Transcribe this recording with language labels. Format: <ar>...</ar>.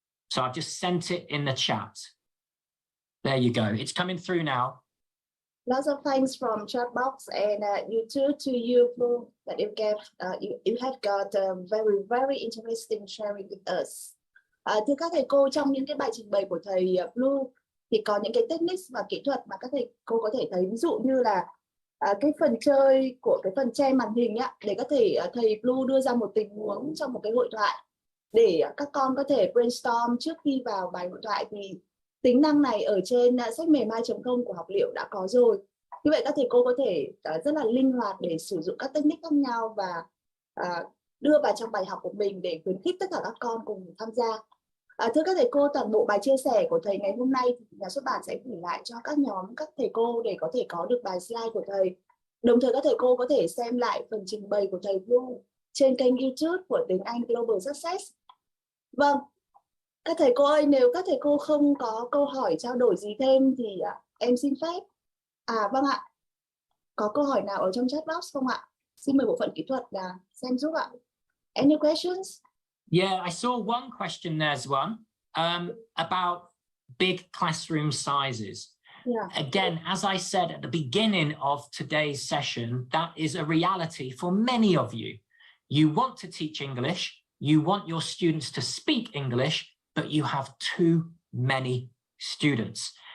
<en>So I've just sent it in the chat. There you go. It's coming through now. Lots of thanks from chat box and YouTube to you, Blue, that you have got very, very interesting sharing with us.</en> <vi>Thưa các thầy cô, trong những cái bài trình bày của thầy Blue thì có những cái techniques và kỹ thuật mà các thầy cô có thể thấy, ví dụ như là cái phần chơi của cái phần che màn hình á, để có thể thầy Blue đưa ra một tình huống trong một cái hội thoại để các con có thể brainstorm trước khi vào bài hội thoại, thì tính năng này ở trên sách mềm 2.0 của học liệu đã có rồi. Như vậy các thầy cô có thể rất là linh hoạt để sử dụng các technique khác nhau và đưa vào trong bài học của mình để khuyến khích tất cả các con cùng tham gia. Thưa các thầy cô, toàn bộ bài chia sẻ của thầy ngày hôm nay thì nhà xuất bản sẽ gửi lại cho các nhóm các thầy cô để có thể có được bài slide của thầy. Đồng thời các thầy cô có thể xem lại phần trình bày của thầy Blue trên kênh YouTube của Tiếng Anh Global Success. Vâng, các thầy cô ơi, nếu các thầy cô không có câu hỏi trao đổi gì thêm thì em xin phép. Vâng ạ, có câu hỏi nào ở trong chat box không ạ? Xin mời bộ phận kỹ thuật là xem giúp ạ.</vi> <en>Any questions? Yeah, I saw one question. There's one about big classroom sizes. Yeah. Again, as I said at the beginning of today's session, that is a reality for many of you. You want to teach English, you want your students to speak English, but you have too many students.</en>